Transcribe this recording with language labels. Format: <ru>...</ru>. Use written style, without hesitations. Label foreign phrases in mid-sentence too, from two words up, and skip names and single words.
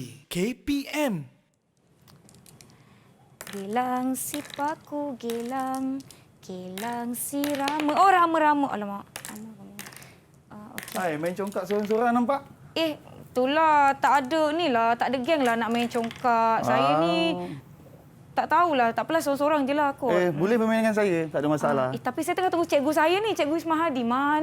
<ms>KPM. Gelang sipaku gelang, gelang si rama. Oh, rama-rama. Alamak. Okay. Hai, main congkak seorang-seorang nampak? Itulah. Tak ada ni lah. Tak ada geng lah nak main congkak. Saya ni tak tahulah. Tak apalah, seorang-seorang je lah kot. Boleh bermain dengan saya. Tak ada masalah. Tapi saya tengah tunggu cikgu saya ni. Cikgu Ismahadi. Mana</ms>